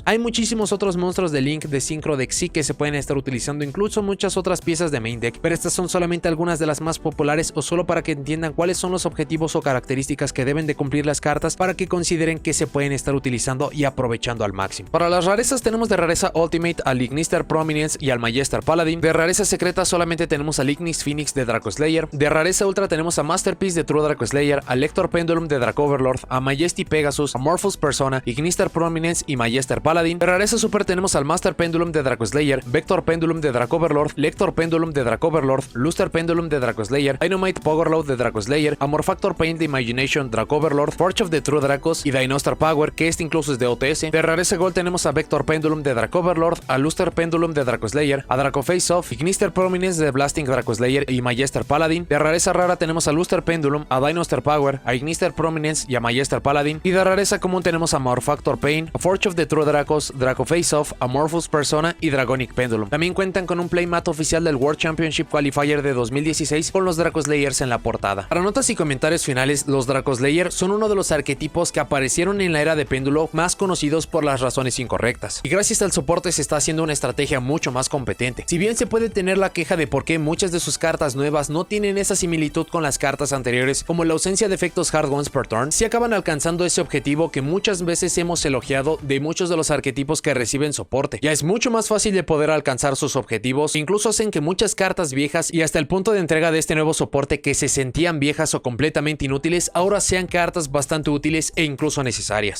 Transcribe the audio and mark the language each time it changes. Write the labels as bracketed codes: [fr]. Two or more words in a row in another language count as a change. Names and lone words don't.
[es] Hay muchísimos otros monstruos de Link, de Synchro, de Xyz que se pueden estar utilizando, incluso muchas otras piezas de [en] main deck, [es] pero estas son solamente algunas de las más populares o solo para que entiendan cuáles son los objetivos o características que deben de cumplir las cartas para que consideren que se pueden estar utilizando y aprovechando al máximo. Para las rarezas tenemos de rareza Ultimate al Ignister Prominence y al Magister Paladin. De rareza secreta solamente tenemos al Ignis Phoenix de Draco Slayer. De rareza ultra tenemos a Masterpiece de True Draco Slayer, a Lector Pendulum de Draco Overlord, a Majesty Pegasus, a Morphous Persona, Ignister Prominence y Magister Paladin. De rareza super tenemos al Master Pendulum de Draco Slayer, Vector Pendulum de Draco Overlord, Lector Pendulum de Draco Overlord, Luster Pendulum de Draco Slayer, Dynamite Powerload de Draco Slayer, Amor Factor Paint de Imagination Draco Overlord, Forge of the True Dracos y Dinoster Power, que este incluso es de OTS. De rareza Gold tenemos a Vector Pendulum de Draco Overlord, a Luster Pendulum de Draco Slayer, a Draco Face Off, Ignister Prominence de Blasting Draco Slayer y Magister Paladin. De rareza rara tenemos a Luster Pendulum, a Dinoster Power, a Ignister Prominence y a Magister Paladin. Y de rareza común tenemos a Amor Factor Paint, a Forge of the True Dracos, Draco Face Off, Amorphous Persona y Dragonic Pendulum. También cuentan con un playmat oficial del World Championship Qualifier de 2016 con los Draco Slayers en la portada. Para notas y comentarios finales, los Draco Slayer son uno de los arquetipos que aparecieron en la era de péndulo más conocidos por las razones incorrectas, y gracias al soporte se está haciendo una estrategia mucho más competente. Si bien se puede tener la queja de por qué muchas de sus cartas nuevas no tienen esa similitud con las cartas anteriores limitaciones, como la ausencia de efectos [en] hard ones per turn, [es] sí acaban alcanzando ese objetivo que muchas veces hemos elogiado de muchos de los arquetipos que reciben soporte. Ya es mucho más fácil de poder alcanzar sus objetivos, incluso hacen que muchas cartas viejas y hasta el punto de entrega de este nuevo soporte que se sentían viejas o completamente inútiles, ahora sean cartas bastante útiles e incluso necesarias.